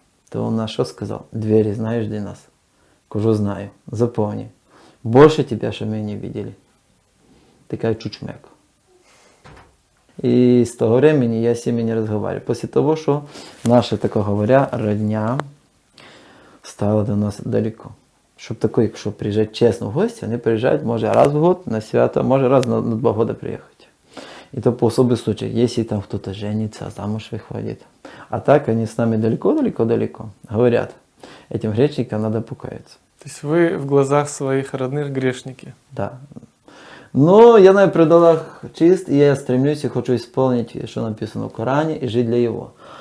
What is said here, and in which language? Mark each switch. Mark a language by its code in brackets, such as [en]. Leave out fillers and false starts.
[ru] То он на что сказал? Двери знаешь, где нас? Кажу, знаю. Запомни. Больше тебя, что мы не видели. Такая чучмек. И с того времени я с ними не разговариваю. После того, что наша, так говоря, родня стала до нас далеко. [uk] Щоб такой, якщо приїжджати чесно в гості, вони приїжджають, може раз в год на свято, може раз [ru] на 2 года [uk] приїхати. [ru] И то по особым случаям, если там кто-то женится, замуж выходит. А так они с нами далеко-далеко-далеко. Говорят, этим грешникам надо покаяться. То есть вы в глазах своих родных грешники? Да. Но я на предалах чист, и я стремлюсь и хочу исполнить, что написано в Коране, и жить для Его.